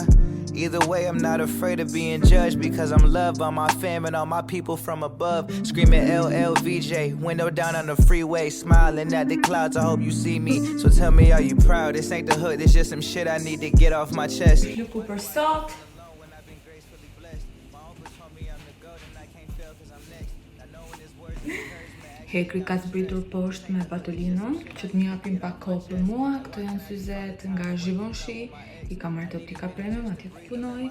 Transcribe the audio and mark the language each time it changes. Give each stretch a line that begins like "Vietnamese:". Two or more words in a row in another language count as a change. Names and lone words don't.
English: Either way, I'm not afraid of being judged because I'm loved by my fam and all my people from above. Screaming LLVJ, window down on the freeway, smiling at the clouds, I hope you see me. So tell me, are you proud? This ain't the hood, it's just some shit I need to get off my chest.
Albanian: Luku për sot. Hekri ka zbritur poshtë me patolinën, që të m'japin pak kohë për mua. Këto janë syzet nga Givenchy, i kam marrë të optika premium, atje ku punoj.